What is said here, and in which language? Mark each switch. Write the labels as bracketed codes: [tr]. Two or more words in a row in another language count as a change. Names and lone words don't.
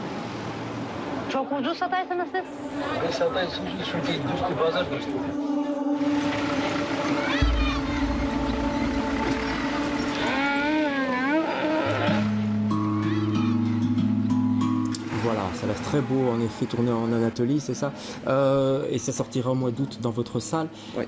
[tr] Çok ucuz sataysınız siz. Ne sataysınız? Şu değil, düz bir pazar gösteriyor. [fr] Voilà, ça a l'air très beau, en effet, tourné en Anatolie, c'est ça. Et ça sortira au mois d'août dans votre salle. Oui.